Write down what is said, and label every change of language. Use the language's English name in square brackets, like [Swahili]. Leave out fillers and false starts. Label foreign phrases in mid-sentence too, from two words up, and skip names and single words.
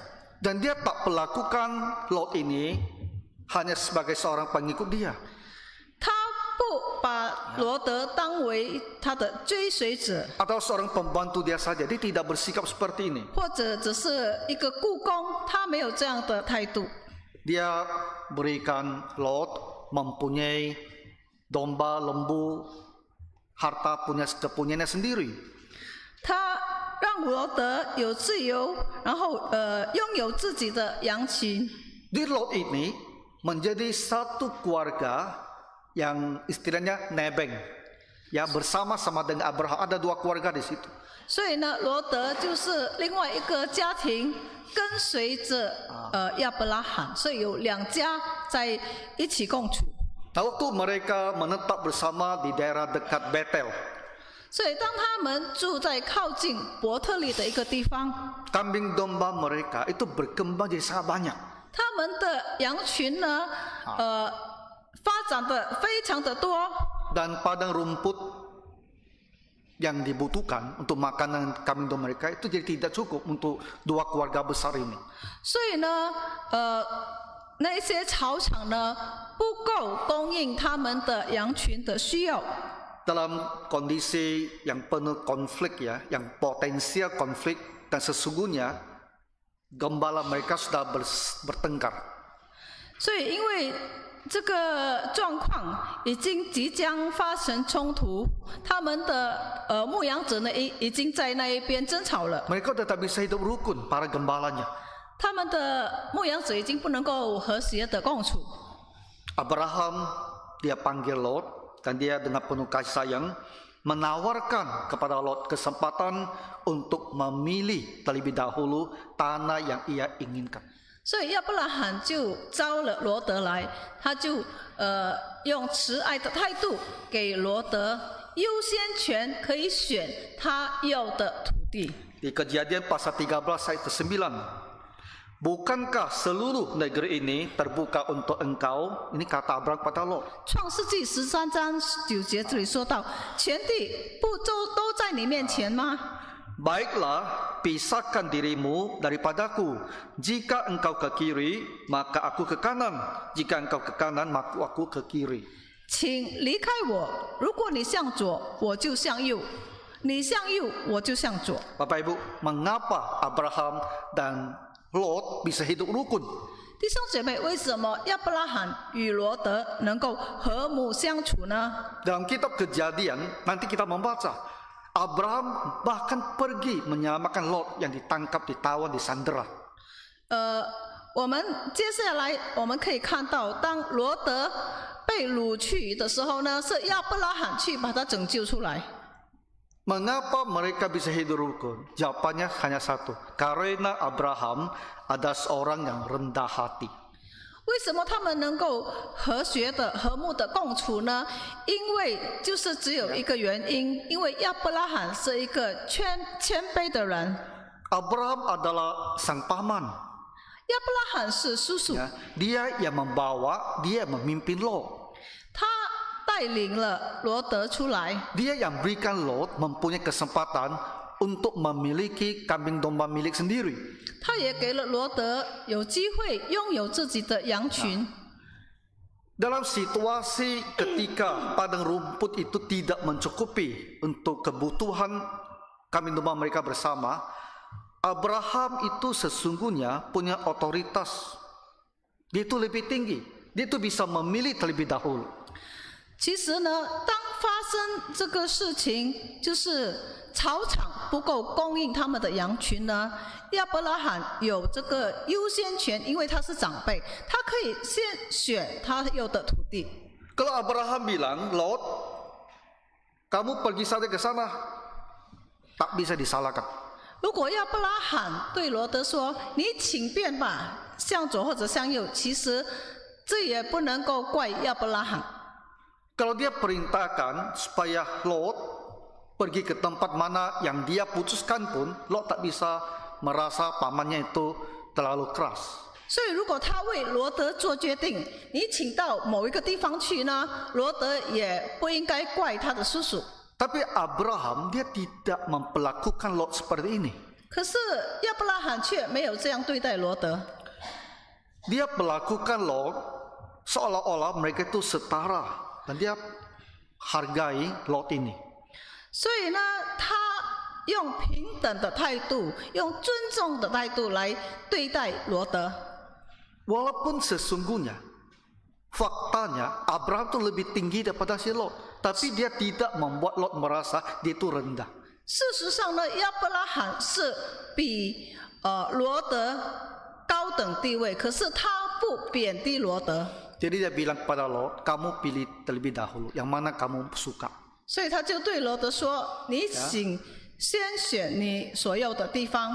[Indonesian] Dan dia tak perlakukan Lot ini hanya sebagai seorang pengikut dia. [Chinese] 他不把罗德当为他的追随者， [Indonesian] Atau seorang pembantu dia saja, dia tidak bersikap seperti ini. [Chinese] 或者只是一个雇工，他没有这样的态度。 [Indonesian] Dia berikan Lot mempunyai domba, lembu, harta kepunyaannya sendiri. [Chinese] 他让罗德有自由，然后拥有自己的羊群。 [Indonesian] Di Lot ini menjadi satu keluarga yang istilahnya nebeng, ya bersama-sama dengan Abraham. Ada dua keluarga di situ. [Chinese] 所以呢，罗德就是另外一个家庭跟随着亚伯拉罕，所以有两家在一起共处。 [Indonesian] Nah, waktu mereka menetap bersama di daerah dekat Betel, [Chinese] 所以当他们住在靠近伯特利的一个地方， [Indonesian] kambing domba mereka itu berkembang jadi sangat banyak. [Chinese] 他们的羊群呢，发展的非常的多。 [Indonesian] Dan padang rumput yang dibutuhkan untuk makanan kambing domba mereka itu jadi tidak cukup untuk dua keluarga besar ini. [Chinese] 所以呢，那一些草场呢不够供应他们的羊群的需要。 [Indonesian] Dalam kondisi yang penuh konflik ya, yang potensial konflik dan sesungguhnya gembala mereka sudah bertengkar. [Chinese] 所以因为这个状况已经即将发生冲突，他们的牧羊者呢已经在那一边争吵了。 [Indonesian] Mereka sudah tak bisa hidup rukun, para gembalanya. [Chinese] 他们的牧羊者已经不能够和谐的共处。 [Indonesian] Abraham dia panggil Lot dan dia dengan penuh kasih sayang menawarkan kepada Lot kesempatan untuk memilih terlebih dahulu tanah yang ia inginkan. [Chinese] 所以亚伯拉罕就招了罗德来，他就用慈爱的态度给罗德优先权，可以选他要的土地。 [Indonesian] Di Kejadian pasal 13 ayat ke-9. Bukankah seluruh negeri ini terbuka untuk engkau? Ini kata Abraham kepada Lot. [Chinese] 创世纪13章9节这里说到，全地不都在你面前吗？ [Indonesian] Baiklah, pisahkan dirimu daripadaku. Jika engkau ke kiri, maka aku ke kanan. Jika engkau ke kanan, maka aku ke kiri. [Chinese] 请离开我，如果你向左，我就向右；你向右，我就向左。 [Indonesian] Bapak Ibu, mengapa Abraham dan Lot bisa hidup rukun? [Chinese] 弟兄姐妹，为什么亚伯拉罕与罗德能够和睦相处呢？ [Indonesian] Dalam kitab Kejadian, nanti kita membaca Abraham bahkan pergi menyelamatkan Lot yang ditangkap, ditawan, disandera. [Chinese] 我们接下来我们可以看到，当罗德被掳去的时候呢，是亚伯拉罕去把他拯救出来。 [Indonesian] Mengapa mereka bisa hidup rukun? Jawabannya hanya satu. Karena Abraham ada seorang yang rendah hati. [Chinese] 为什么他们能够和谐的、和睦的共处呢？因为就是只有一个原因，因为亚伯拉罕是一个谦卑的人。 [Indonesian] Abraham adalah sang paman. [Chinese] 亚伯拉罕是叔叔， [Indonesian] Ya, dia yang membawa, dia yang memimpin Lot. [Chinese] 他带领了罗德出来， [Indonesian] Dia yang berikan Lot mempunyai kesempatan untuk memiliki kambing domba milik sendiri. [Chinese] 他也给了罗德有机会拥有自己的羊群。 [Indonesian] Dalam situasi ketika padang rumput itu tidak mencukupi untuk kebutuhan kambing domba mereka bersama, Abraham itu sesungguhnya punya otoritas. Dia itu lebih tinggi. Dia itu bisa memilih terlebih dahulu. [Chinese] 其实呢，当发生这个事情，就是草场不够供应他们的羊群呢，亚伯拉罕有这个优先权，因为他是长辈，他可以先选他要的土地。 [Indonesian] Kalau Abraham bilang, Lot, kamu pergi saja ke sana, tak bisa disalahkan. [Chinese] 如果亚伯拉罕对罗德说：“你请便吧，向左或者向右。” 其实这也不能够怪亚伯拉罕。 [Indonesian] Kalau dia perintahkan supaya Lot pergi ke tempat mana yang dia putuskan pun, Lot tak bisa merasa pamannya itu terlalu keras. [Chinese] 所以，如果他为罗德做决定，你请到某一个地方去呢，罗德也不应该怪他的叔叔。 [Indonesian] Tapi Abraham dia tidak memperlakukan Lot seperti ini. [Chinese] 可是亚伯拉罕却没有这样对待罗德， [Indonesian] Dia perlakukan Lot seolah-olah mereka itu setara dan dia hargai Lot ini. [Chinese] 所以呢，他用平等的态度，用尊重的态度来对待罗德。 [Indonesian] Walaupun sesungguhnya faktanya Abraham itu lebih tinggi daripada si Lot, tapi dia tidak membuat Lot merasa dia itu rendah. [Chinese] 事实上呢，亚伯拉罕是比罗德高等地位，可是他不贬低罗德， [Indonesian] Jadi dia bilang kepada Lot, kamu pilih terlebih dahulu, yang mana kamu suka. [Chinese] 所以他就对罗德说：“你请先选你所要的地方，